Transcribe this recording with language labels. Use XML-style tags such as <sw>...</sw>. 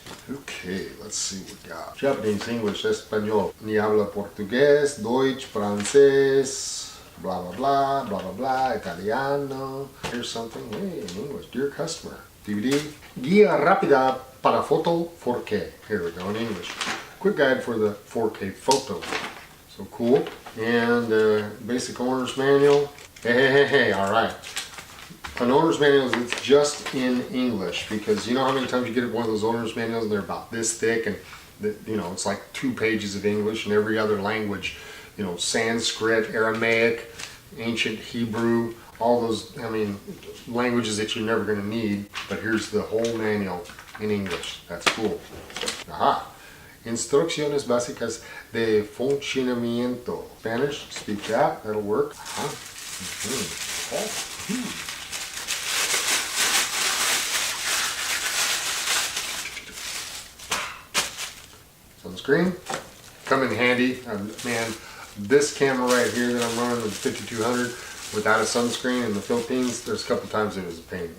<en>Okay, let's see what we got. Japanese, English, Espanol,</en> <es>ni habla portugués,</es> <en>Deutsch, francés, blah blah blah, blah blah blah, Italiano. Here's something, hey, in English, dear customer.</en> <es>DVD, guía rápida para foto 4K.</es> <en>Here we go in English. Quick guide for the 4K photo. So cool. And basic owner's manual. Hey, all right. An owner's manual is just in English, because you know how many times you get one of those owner's manuals and they're about this thick, and you know, it's like 2 pages of English and every other language, you know, Sanskrit, Aramaic, ancient Hebrew, all those, I mean, languages that you're never going to need. But here's the whole manual in English. That's cool. Aha.</en> <es>Instrucciones básicas de funcionamiento.</es> <en>Spanish, speak that, that'll work. Aha. Mm-hmm. Oh. Mm-hmm. Sunscreen, come in handy. Man, this camera right here that I'm running, the 5200, without a sunscreen in the Philippines, there's a couple times it was a pain.</en>